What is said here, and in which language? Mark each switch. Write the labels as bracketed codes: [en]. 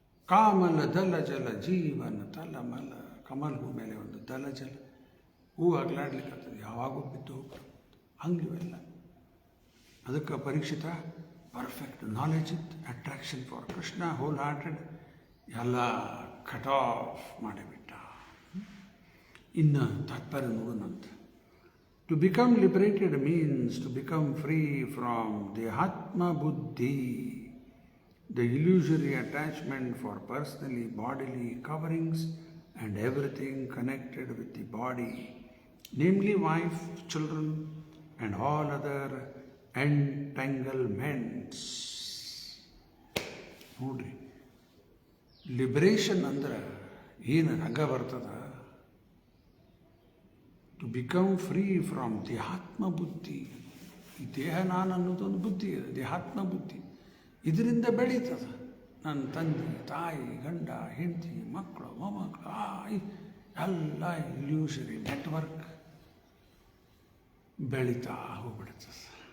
[kn] ಕಾಮಲ ದಲ ಜಲ ಜೀವನ ತಲಮಲ. ಕಮಲ್ ಹೂ ಮೇಲೆ ಒಂದು ದಲ ಜಲ, ಹೂ ಅಗ್ಲಾಡ್ಲಿಕ್ಕೆ ಯಾವಾಗೂ ಬಿದ್ದು ಹೋಗ್ತದೆ. ಹಂಗಿವೆಲ್ಲ. ಅದಕ್ಕೆ ಪರೀಕ್ಷಿತ ಪರ್ಫೆಕ್ಟ್ ನಾಲೆಜ್ ಇತ್ತು, [en] attraction for Krishna, whole hearted, [kn] ಎಲ್ಲ ಕಟ್ ಆಫ್ ಮಾಡಿಬಿಟ್ಟ. ಇನ್ನು ತಾತ್ಪರ್ಯ ನೋಡೋಣಂತ. [en] To become liberated means to become free from ದೇಹಾತ್ಮ ಬುದ್ಧಿ, the illusory attachment for personally bodily coverings and everything connected with the body, namely wife, children, and all other entanglements. [kn] ನೋಡ್ರಿ, liberation ಅಂದ್ರೆ ಏನು ಹಗ್ಗ ಬರ್ತದ? [en] to become free from [kn] ದೇಹಾತ್ಮ ಬುದ್ಧಿ. ಈ ದೇಹ ನಾನು ಅನ್ನೋದೊಂದು ಬುದ್ಧಿ ಇದೆ, ದೇಹಾತ್ಮ ಬುದ್ಧಿ. ಇದರಿಂದ ಬೆಳೀತದ ನನ್ನ ತಂದೆ ತಾಯಿ ಗಂಡ ಹೆಂಡತಿ ಮಕ್ಕಳು ಮೊಮ್ಮಕ್ಕಳು ಎಲ್ಲ ಇಲ್ಯೂಷರಿ ನೆಟ್ವರ್ಕ್ ಬೆಳೀತಾ ಹೋಗ್ಬಿಡುತ್ತದೆ.